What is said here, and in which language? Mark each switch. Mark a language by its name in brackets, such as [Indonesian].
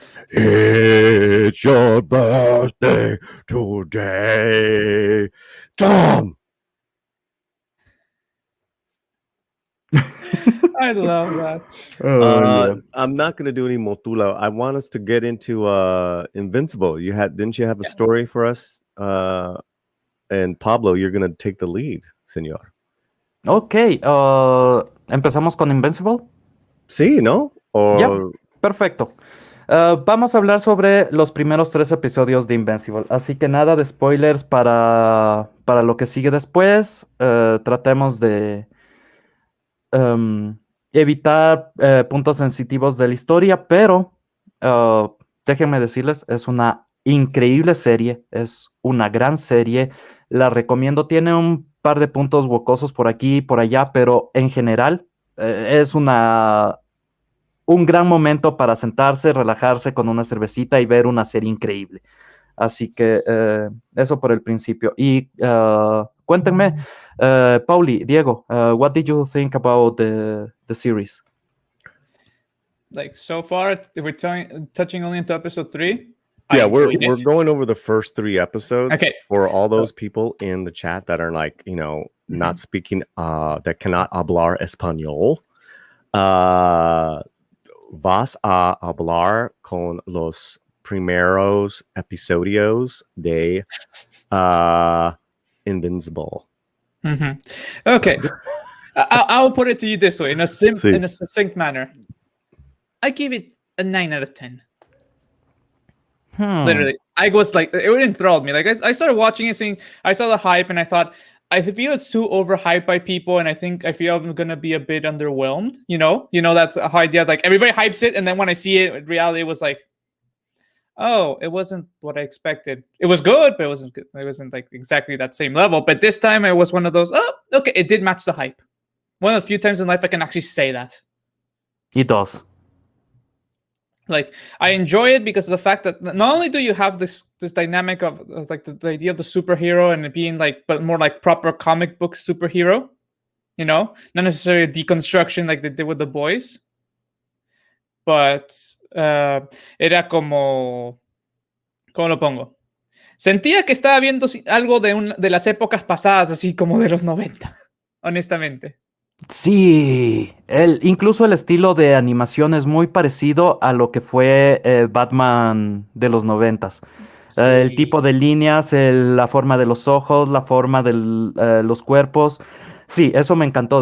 [English] It's your birthday today, Tom. I love that. Yeah. I'm not gonna do any Motula. I want us to get into Invincible. Didn't you have a story for us? And Pablo, you're gonna take the lead, senor. [Spanish] Ok. ¿Empezamos con Invincible? Sí, ¿no? Ya, O perfecto. Vamos a hablar sobre los primeros 3 episodios de Invincible. Así que nada de spoilers para lo que sigue después. Tratemos de em, evitar puntos sensitivos de la historia, pero déjenme decirles, es una increíble serie, es una gran serie. La recomiendo. Tiene un par de puntos huecosos por aquí y por allá, pero en general es un gran momento para sentarse, relajarse con una cervecita y ver una serie increíble. Así que eso por el principio. Y cuéntenme, [English] Pauli, Diego, what did you think about the series? Like so far, if we're touching only into episode 3, I yeah, we're enjoyed it. going over the first 3 episodes Okay. for all those people in the chat that are like, not speaking that cannot [Spanish] hablar español. Vas a hablar con los primeros episodios de Invincible. [English] Okay. I'll put it to you this way, in a [Spanish] Sí. [English] in a succinct manner. I give it a 9 out of 10. Literally, I was like, it enthralled me. Like I started watching it, saying I saw the hype, and I thought, I feel it's too overhyped by people, and I feel I'm gonna be a bit underwhelmed. You know that idea, like everybody hypes it, and then when I see it, in reality, it was like, oh, it wasn't what I expected. It was good, but it wasn't good. It wasn't like exactly that same level. But this time, it was one of those. Oh, okay, it did match the hype. One of the few times in life I can actually say that. It does. Like, I enjoy it because of the fact that not only do you have this dynamic of like the idea of the superhero and it being like, but more like proper comic book superhero, not necessarily a deconstruction like they did with The Boys, but [Spanish] era como, ¿cómo lo pongo? Sentía que estaba viendo algo de las épocas pasadas, así como de los 90, honestamente. Sí, incluso el estilo de animación es muy parecido a lo que fue Batman de los 90s. Sí. El tipo de líneas, la forma de los ojos, la forma de los cuerpos. Sí, eso me encantó.